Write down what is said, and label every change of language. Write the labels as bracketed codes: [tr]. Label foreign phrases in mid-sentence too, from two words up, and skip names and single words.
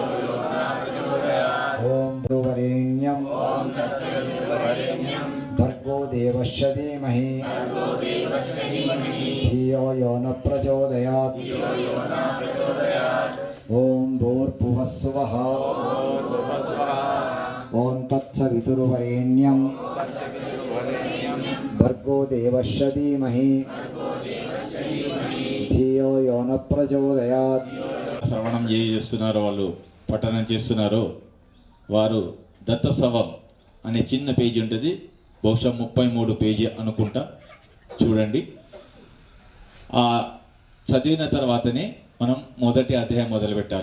[sa] ओम भूर्वरेण्यं भर्गो देवस्य धीमहि धियो यो न प्रचोदयात्. ओम भूर्भुवः स्वः. ओम तत्सवितुर्वरेण्यं పితుర్వరేణ్యం భర్గో దేవస్య ధీమహి ధియో యో న ప్రచోదయాత్. [te] శ్రవణం చేస్తున్నారో వాళ్ళు పఠనం చేస్తున్నారో వారు దత్తసవం అనే చిన్న పేజీ ఉంటుంది, బహుశా 33 పేజీ అనుకుంటా, చూడండి. ఆ చదివిన తర్వాతనే మనం మొదటి అధ్యాయం మొదలు పెట్టాలి.